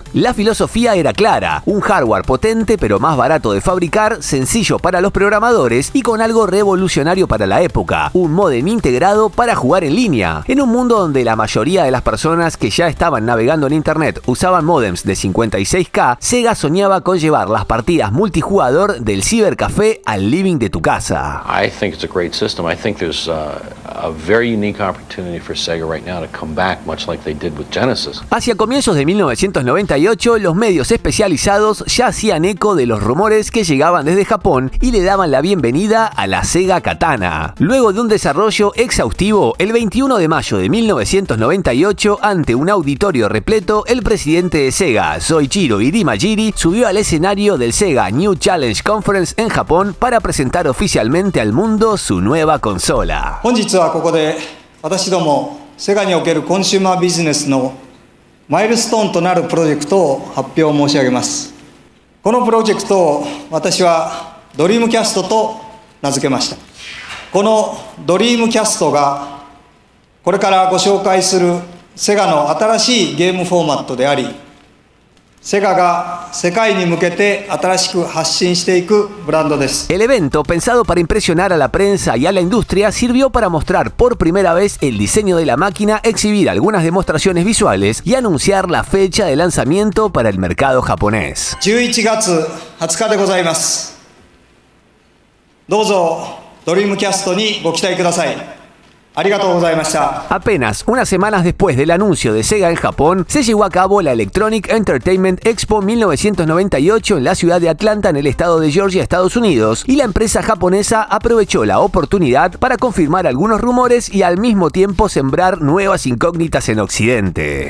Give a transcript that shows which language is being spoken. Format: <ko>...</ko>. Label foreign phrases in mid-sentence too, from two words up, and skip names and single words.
<es>La filosofía era clara: un hardware potente pero más barato de fabricar, sencillo para los programadores y con algo revolucionario para la época: un módem integrado para jugar en línea. En un mundo donde la mayoría de las personas que ya estaban navegando en internet usaban módems de 56K, Sega soñaba con llevar las partidas multijugador del cibercafé al living de tu casa.</es> <en>I think it's a great system. I think there's a very unique opportunity for Sega right now to come back, much like they did with Genesis.</en> <es>Hacia comienzos de 1998, los medios especializados ya hacían eco de los rumores que llegaban desde Japón y le daban la bienvenida a la Sega Katana. Luego de un desarrollo exhaustivo, el 21 de mayo de 1998, ante un auditorio repleto, el presidente de Sega, Soichiro Irimajiri, subió al escenario del Sega New Challenge Conference en Japón para presentar oficialmente al mundo su nueva consola.</es> <ja>本日はここで私どもセガにおけるコンシューマービジネスのマイルストーンとなるプロジェクトを発表申し上げます。このプロジェクトを私はドリームキャストと名付けました。このドリームキャストがこれからご紹介するセガの新しいゲームフォーマットであり、セガが世界に向けて新しく発信していくブランドです。</ja> <es>El evento, pensado para impresionar a la prensa y a la industria, sirvió para mostrar por primera vez el diseño de la máquina, exhibir algunas demostraciones visuales y anunciar la fecha de lanzamiento para el mercado japonés.</es> <ja>11 月20日でございます。どうぞドリームキャストにご期待ください。</ja> <es>Apenas unas semanas después del anuncio de Sega en Japón, se llevó a cabo la Electronic Entertainment Expo 1998 en la ciudad de Atlanta, en el estado de Georgia, Estados Unidos, y la empresa japonesa aprovechó la oportunidad para confirmar algunos rumores y al mismo tiempo sembrar nuevas incógnitas en Occidente.</es>